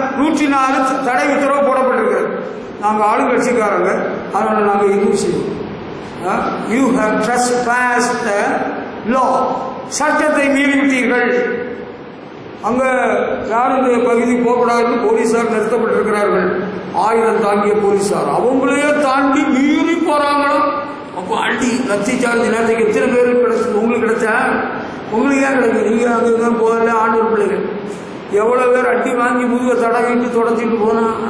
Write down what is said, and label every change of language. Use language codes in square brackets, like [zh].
[ta] 104 தடை உத்தரவு போடப்பட்டிருக்கிறது. நாங்கள் ஆளுங்கட்சிக்காரங்க, அதனால நாங்கள் எதுவும் செய்வோம். [en] You have trespassed the law. [ta] சட்டத்தை மீறிவிட்டீர்கள். அங்க யாரும் இந்த பகுதி போகக்கூடாதுன்னு போலீசார் நிறுத்தப்பட்டிருக்கிறார்கள். ஆயுதம் தாங்கிய போலீசார் அவங்களையே தாண்டி மீறி போறாங்களோ. அப்போ அடி லத்தி சார்ஜ் நேரத்துக்கு எத்தனை பேருக்கு கிடைச்சது? உங்களுக்கு கிடைச்சா? உங்களுக்கு ஏன் கிடைக்கும்? நீங்க அங்கே போகல, ஆண்டவர் பிள்ளைகள் எவ்வளவு பேர் அடி வாங்கி முதுக தடவிட்டு தொடச்சிட்டு போனா.